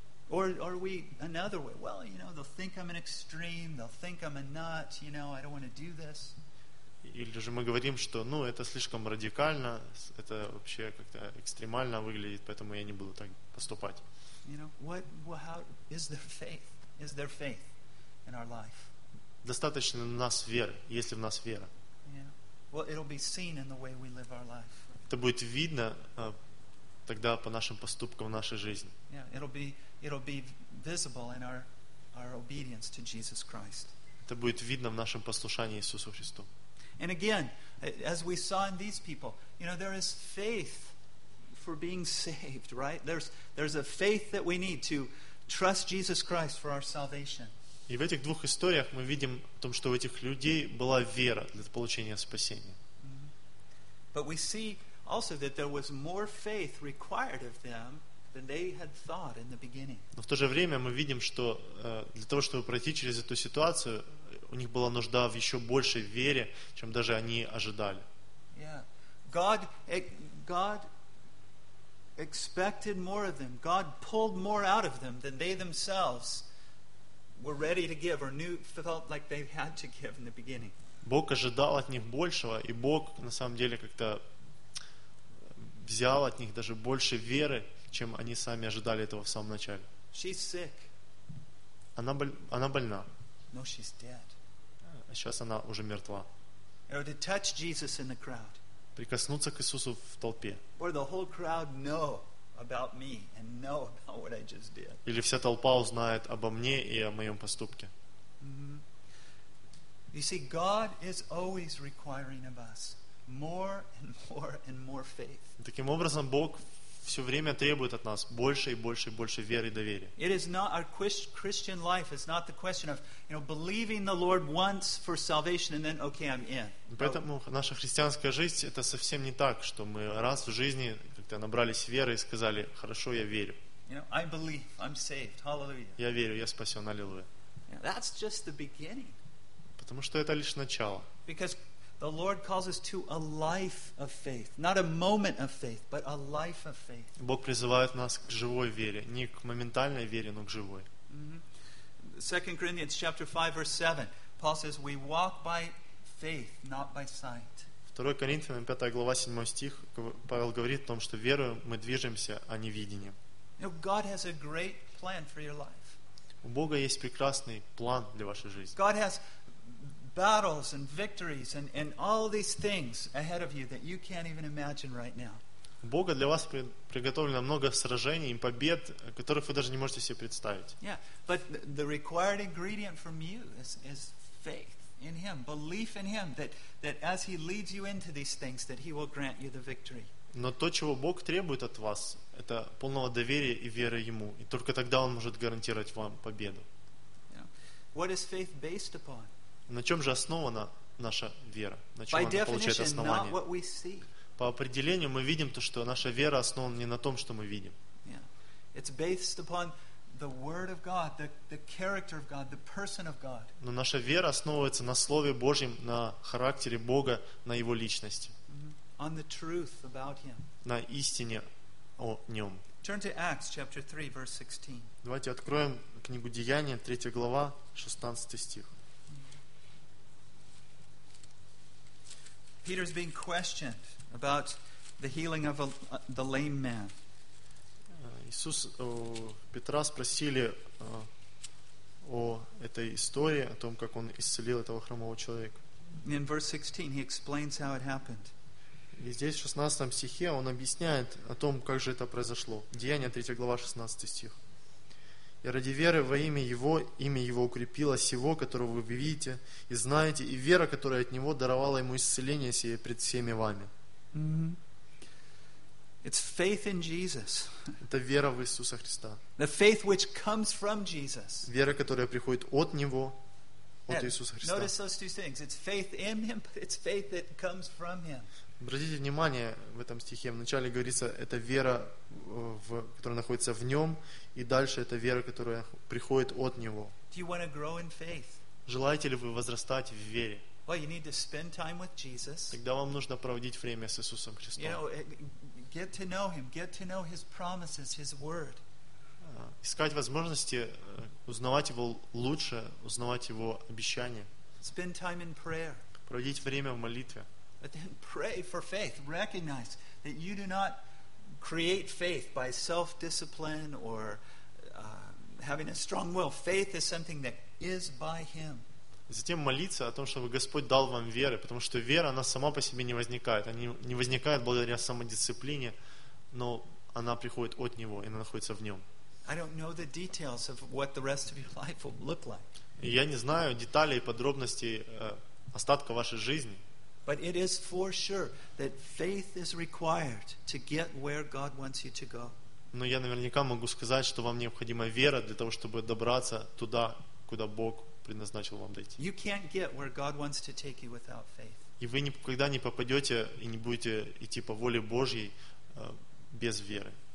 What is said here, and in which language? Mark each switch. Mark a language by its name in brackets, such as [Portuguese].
[English] Or we another way? Well, you know, they'll think I'm an extreme, they'll think I'm a nut, you know, I don't want to do this. [Russian] Или же мы говорим, что ну, это слишком радикально, это вообще как-то экстремально выглядит, поэтому я не буду так поступать. [English] You know, is there faith? Is there faith in our life? [Russian] Достаточно у нас веры, есть ли в нас вера? Это будет видно тогда по нашим поступкам в нашей жизни. [English] It'll be visible in our obedience to Jesus Christ. [Russian] Это будет видно в нашем послушании Иисусу Христу. [English] And again, as we saw in these people, you know, there is faith for being saved, right? There's a faith that we need to trust Jesus Christ for our salvation. [Russian] И в этих двух историях мы видим о том, что у этих людей была вера для получения спасения. Mm-hmm. [English] But we see also that there was more faith required of them than they had thought in the beginning. [Russian] Но в то же время мы видим, что для того, чтобы пройти через эту ситуацию, у них была нужда в еще большей вере, чем даже они ожидали. [English] Yeah. God expected more of them. God pulled more out of them than they themselves were ready to give or knew, felt like they had to give in the beginning. [Russian] Бог ожидал от них большего, и Бог на самом деле как-то взял от них даже больше веры, чем они сами ожидали этого в самом начале. [English] She's sick. [Russian] Она больна. [English] No, she's dead. [Russian] Сейчас она уже мертва. [English] Or to touch Jesus in the crowd. [Russian] Прикоснуться к Иисусу в толпе. [English] Or the whole crowd know about me and know about what I just did. [Russian] Или вся толпа узнает обо мне и о моем поступке. [English] You see, God is always requiring of us more and more and more faith. [Russian] Таким образом, Бог все время требует от нас больше и больше и больше веры и доверия. [English] It is not our Christian life. It's not the question of, you know, believing the Lord once for salvation and then okay, I'm in. [Russian] Поэтому наша христианская жизнь это совсем не так, что мы раз в жизни как-то набрались веры и сказали, хорошо, я верю. [English] You know, I believe, I'm saved. Hallelujah. [Russian] Я верю, я спасен. Аллилуйя. [English] Yeah, that's just the beginning. [Russian] Потому что это лишь начало. [English] Because the Lord calls us to a life of faith, not a moment of faith, but a life of faith. [Russian] Бог призывает нас к живой вере, не к моментальной вере, но к живой. [English] Second Corinthians chapter 5 verse 7. Paul says we walk by faith, not by sight. [Russian] 2 Коринфянам 5 глава 7 стих Павел говорит о том, что верою мы движемся, а не видением. [English] God has a great plan for your life. [Russian] У Бога есть прекрасный план для вашей жизни. [English] God has battles and victories and all these things ahead of you that you can't even imagine right now. [Russian] У Бога для вас приготовлено много сражений и побед, которых вы даже не можете себе представить. [English] Yeah, but the required ingredient from you is faith. in him, belief in him, that, that as he leads you into these things, that he will grant you the victory. [Russian] Но то, чего Бог требует от вас, это полного доверия и веры Ему. И только тогда Он может гарантировать вам победу. [English] What is faith based upon? [Russian] На чем же основана наша вера? На чем [English] By [Russian] она получает основание? [English] Not what we see. [Russian] По определению мы видим то, что наша вера основана не на том, что мы видим. [English] It's based upon the word of God, the character of God, the person of God. [Russian] Но наша вера основывается на Слове Божьем, на характере Бога, на Его личности. [English] On the truth about him. [Russian] На истине о нем. [English] Turn to Acts chapter 3 verse 16. [Russian] Давайте откроем книгу Деяния, 3 глава, 16 стих. [English] Peter's being questioned about the healing of the lame man. [Russian] Иисус Петра спросили о этой истории, о том, как он исцелил этого хромого человека. [English] In verse 16 he explains how it happened. [Russian] И здесь, в 16 стихе, он объясняет о том, как же это произошло. Деяния, 3 глава, 16 стих. «И ради веры во имя Его укрепило сего, которого вы видите и знаете, и вера, которая от Него даровала Ему исцеление сие пред всеми вами». [English] It's faith in Jesus. [Russian] Это вера в Иисуса Христа. [English] The faith which comes from Jesus. [Russian] Вера, которая приходит от Него, от Иисуса Христа. [English] Notice those two things. It's faith in Him, but it's faith that comes from Him. [Russian] Обратите внимание в этом стихе. Вначале говорится, это вера, которая находится в нем, и дальше это вера, которая приходит от него. [English] Do you want to grow in faith? [Russian] Желаете ли вы возрастать в вере? [English] Well, you need to spend time with Jesus. [Russian] Тогда вам нужно проводить время с Иисусом Христом. [English] You know, get to know Him, get to know His promises, His Word. [Russian] Искать возможности узнавать Его лучше, узнавать Его обещания. [English] Spend time in prayer. [Russian] Проводить время в молитве. [English] But then pray for faith. Recognize that you do not create faith by self-discipline or having a strong will. Faith is something that is by Him. [Russian] Затем молиться о том, чтобы Господь дал вам веру, потому что вера, она сама по себе не возникает. Она не возникает благодаря самодисциплине, но она приходит от Него, и она находится в Нем. [English] I don't know the details of what the rest of your life will look like. [Russian] Я не знаю деталей и подробностей остатка вашей жизни. [English] But it is for sure that faith is required to get where God wants you to go. [Russian] Но я наверняка могу сказать, что вам необходима вера для того, чтобы добраться туда, куда Бог предназначил вам дойти. [English] You can't get where God wants to take you without faith. [Russian] И вы никогда не попадете и не будете идти по воле Божьей без веры.